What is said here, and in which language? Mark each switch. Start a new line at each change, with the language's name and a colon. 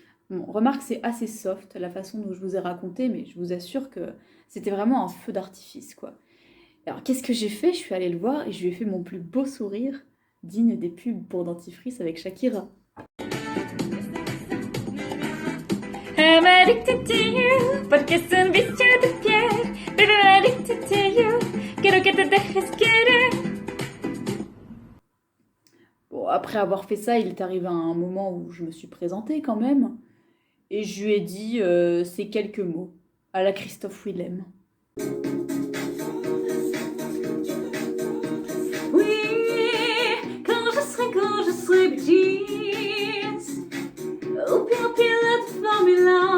French: Bon, remarque, c'est assez soft la façon dont je vous ai raconté, mais je vous assure que c'était vraiment un feu d'artifice, quoi. Alors, qu'est-ce que j'ai fait? Je suis allée le voir et je lui ai fait mon plus beau sourire, digne des pubs pour dentifrice avec Shakira.
English: I'm addicted to you,
Spanish: porque es un vicio de piel, pero
English: addicted to you,
Spanish: quiero que te dejes querer.
French: Bon, après avoir fait ça, il est arrivé un moment où je me suis présentée quand même, et je lui ai dit ces quelques mots, à la Christophe Willem. Oui, quand je serai bêtise, au pire pilote Formule 1.